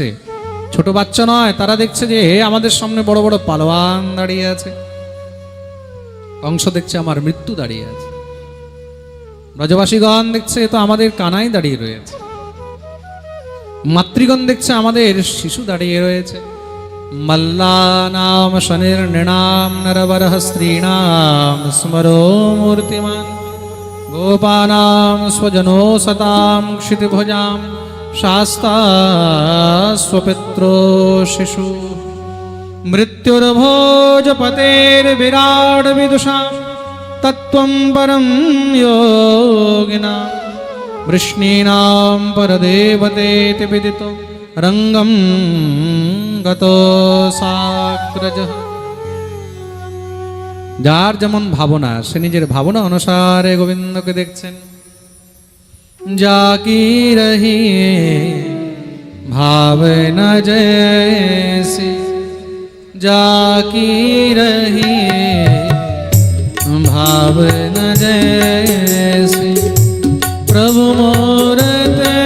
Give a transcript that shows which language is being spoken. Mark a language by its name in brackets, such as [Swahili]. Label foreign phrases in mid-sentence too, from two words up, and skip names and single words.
[Bangla] ছোট বাচ্চা নয়, তারা দেখছে যে আমাদের সামনে বড় বড় পালোয়ান দাঁড়িয়ে আছে। कंस দেখছে আমার মৃত্যু দাঁড়িয়ে আছে। ব্রজবাসীগণ দেখছে তো আমাদের কানাই দাঁড়িয়ে রয়েছে। মাতৃগণ দেখছে আমাদের শিশু দাঁড়িয়ে রয়েছে। [Sanskrit] मल्लानां शनिर्नृणां नरवरः स्त्रीणां स्मरो मूर्तिमान् गोपानां स्वजनो सतां क्षितिभुजां शास्ता स्वपित्रो शिशु मृत्युर्भोजपतेर्विराड विदुषां तत्त्वं परं योगिनां वृष्णीनां परदेवतेति विदितो रंगम गतो साग्रजः। [Bangla] যার যেমন ভাবনা সে নিজের ভাবনা অনুসারে গোবিন্দকে দেখছেন। [Awadhi] जाकी रही भावना जैसी जाकी रही भावना जैसी प्रभु मूरत